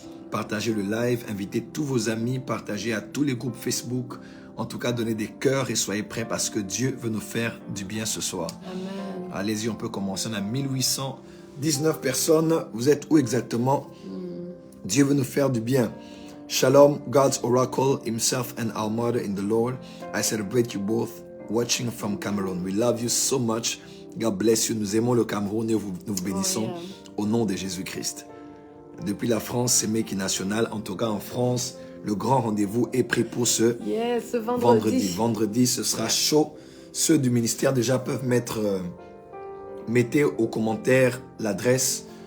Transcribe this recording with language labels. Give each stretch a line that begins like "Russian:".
French: Partagez le live, invitez tous vos amis, partagez à tous les groupes Facebook. En tout cas, donnez des cœurs et soyez prêts parce que Dieu veut nous faire du bien ce soir. Amen. Allez-y, on peut commencer. On a 1819 personnes. Vous êtes où exactement? Dieu veut nous faire du bien.
English: Shalom, God's oracle, himself and our mother in the Lord. I celebrate you both watching from Cameroon. We love you so much. God bless you.
French: Nous aimons le Cameroun et nous vous bénissons au nom de Jésus-Christ. Depuis la France, c'est Meki National. En tout cas, en France, le grand rendez-vous est pris pour ce vendredi. Vendredi, ce sera chaud. Ceux du ministère déjà peuvent mettez aux commentaires l'adresse.